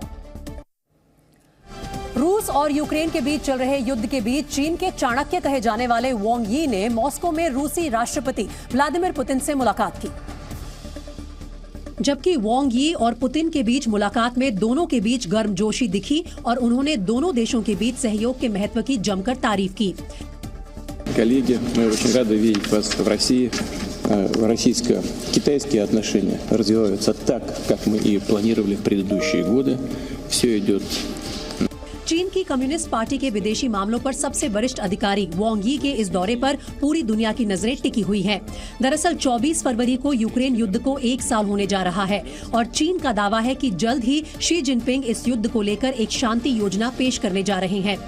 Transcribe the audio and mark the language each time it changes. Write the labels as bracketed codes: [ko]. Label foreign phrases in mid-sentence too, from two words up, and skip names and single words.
[hi] रूस और यूक्रेन के बीच चल रहे युद्ध के बीच चीन के चाणक्य कहे जाने वाले वांग यी ने मॉस्को में रूसी राष्ट्रपति व्लादिमीर पुतिन से मुलाकात की। जबकि वांग यी और पुतिन के बीच मुलाकात में दोनों के बीच गर्मजोशी दिखी और उन्होंने दोनों देशों के बीच सहयोग के महत्व की जमकर तारीफ की। [ru] Коллеги, мы очень рады видеть вас в России. Российско-китайские отношения развиваются так, как мы и планировали в предыдущие годы. Все идет. [hi] चीन की कम्युनिस्ट पार्टी के विदेशी मामलों पर सबसे वरिष्ठ अधिकारी वांग यी के इस दौरे पर पूरी दुनिया की नजरें टिकी हुई हैं। दरअसल 24 फरवरी को यूक्रेन युद्ध को 1 साल होने जा रहा है और चीन का दावा है कि जल्द ही शी जिनपिंग इस युद्ध को लेकर एक शांति योजना पेश करने जा रहे हैं।